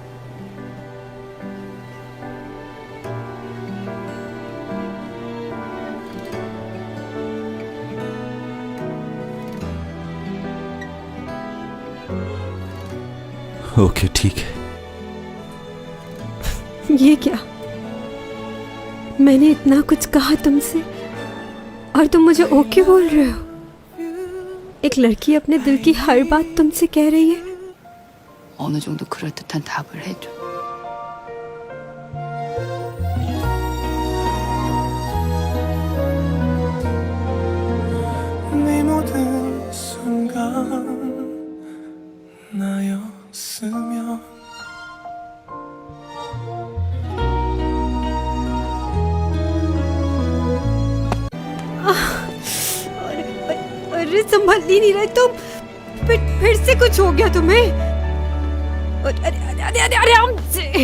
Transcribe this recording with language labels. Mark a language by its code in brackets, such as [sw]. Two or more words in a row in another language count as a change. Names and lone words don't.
[hi] ओके ठीक है। ये क्या? मैंने इतना कुछ कहा तुमसे और तुम मुझे ओके बोल रहे हो? एक लड़की अपने दिल की हर बात तुमसे कह रही है। [ko] 어느 정도 그럴듯한 답을 해줘. 네 모든 순간 나였으면 [hi] अरे संभल ही नहीं रहे तुम। फिर से कुछ हो गया तुम्हें? अरे आराम से।